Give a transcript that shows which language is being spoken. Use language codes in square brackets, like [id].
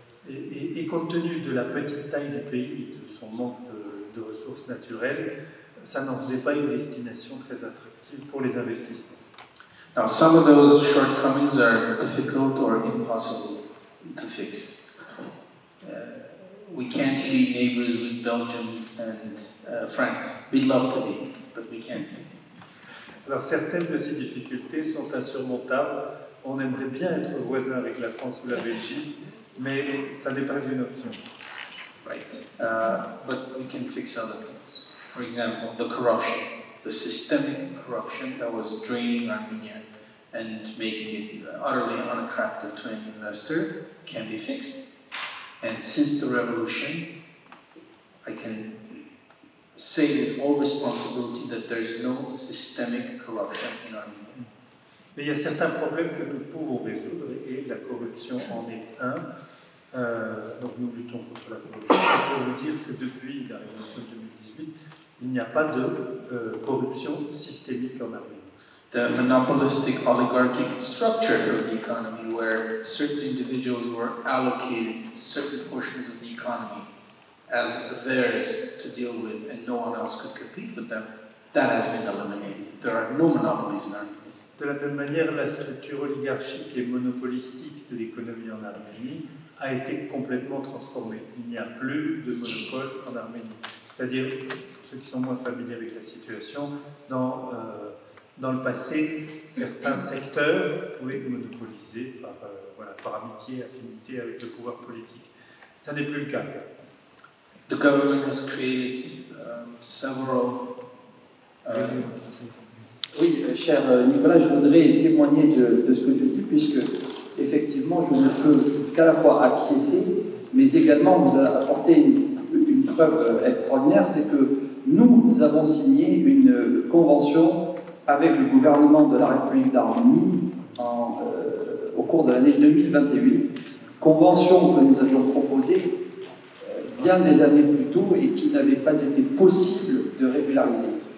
[fr] Et compte tenu de la petite taille du pays, de son manque de ressources naturelles, ça n'en faisait pas une destination très attractive pour les investissements. [en] Now, some of those shortcomings are difficult or impossible to fix. We can't be neighbors with Belgium and France. We'd love to be, but we can't be. [fr] Alors certaines de ces difficultés sont insurmontables. On aimerait bien être voisin avec la France ou la Belgique, mais ça n'est pas une option. [en] Right. But we can fix other things. For example, the corruption, the systemic corruption that was draining Armenia and making it utterly unattractive to an investor can be fixed. And since the revolution, I can say with all responsibility that there is no systemic corruption in Armenia. [fr] Mais il y a certains problèmes que nous pouvons résoudre et la corruption en est un. Donc nous luttons contre la corruption. Je peux vous dire que depuis la révolution de 2018, il n'y a pas de corruption systémique en Arménie. [en] The monopolistic oligarchic structure of the economy, where certain individuals were allocated certain portions of the economy as theirs to deal with, and no one else could compete with them, that has been eliminated. There are no monopolies in Armenia. [fr] De la même manière, la structure oligarchique et monopolistique de l'économie en Arménie a été complètement transformée. Il n'y a plus de monopole en Arménie. C'est-à-dire, ceux qui sont moins familiers avec la situation, dans le passé, certains secteurs pouvaient être monopolisés par amitié, affinité avec le pouvoir politique. Ça n'est plus le cas. [en] The government has created several... [fr] Oui, cher Nicolas, je voudrais témoigner de ce que tu dis, puisque effectivement, je ne peux qu'à la fois acquiescer, mais également vous apporter une preuve extraordinaire, c'est que nous avons signé une convention avec le gouvernement de la République d'Arménie au cours de l'année 2021, convention que nous avions proposée bien des années plus tôt et qui n'avait pas été possible de régulariser.